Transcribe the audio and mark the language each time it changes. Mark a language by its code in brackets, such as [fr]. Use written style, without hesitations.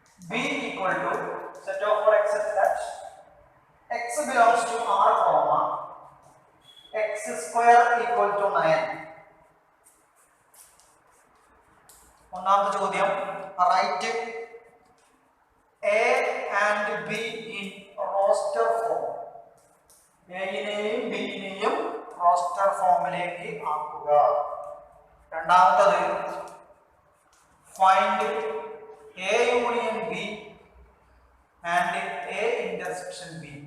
[en] B equal to set of all x such that x belongs to R comma x square equal to 9. [ml] ഒന്നാമത്തെ ചോദ്യം, [en] Write A and B in roster form. [ml] എയിനെയും ബിയിനെയും roster ഫോമിലേക്ക് ആക്കുക. രണ്ടാമത്തത്, [en] Find A union B and A intersection B.